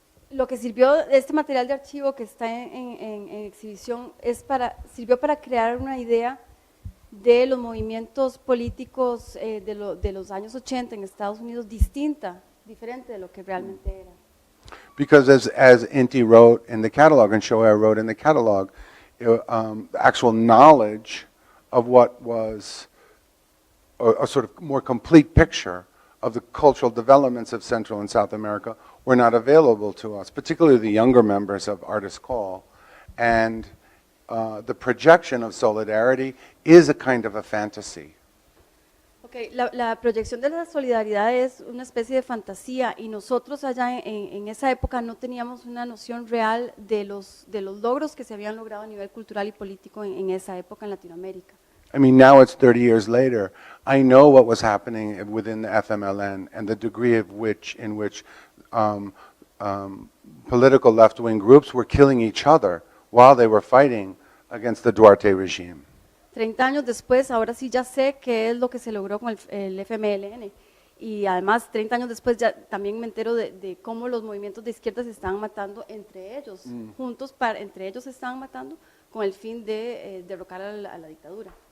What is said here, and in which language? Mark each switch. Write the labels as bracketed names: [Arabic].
[Spanish] Lo que sirvió, este material de archivo que está en exhibición, sirvió para crear una idea de los movimientos políticos de los años 80 en Estados Unidos diferente de lo que realmente era. [English] Because as Inti wrote in the catalog and Shoei wrote in the catalog, the actual knowledge of what was a sort of more complete picture of the cultural developments of Central and South America were not available to us, particularly the younger members of Artist Call. And the projection of solidarity is a kind of a fantasy. [Spanish] Okay, la proyección de la solidaridad es una especie de fantasía y nosotros allá en esa época no teníamos una noción real de los logros que se habían logrado a nivel cultural y político en esa época en Latinoamérica. [English] I mean, now it's 30 years later. I know what was happening within the FMLN and the degree in which political left-wing groups were killing each other while they were fighting against the Duarte regime. [Spanish] 30 años después, ahora sí ya sé qué es lo que se logró con el FMLN. Y además, 30 años después, ya también me entero de cómo los movimientos de izquierda se estaban matando entre ellos, entre ellos se estaban matando con el fin de derrocar a la dictadura.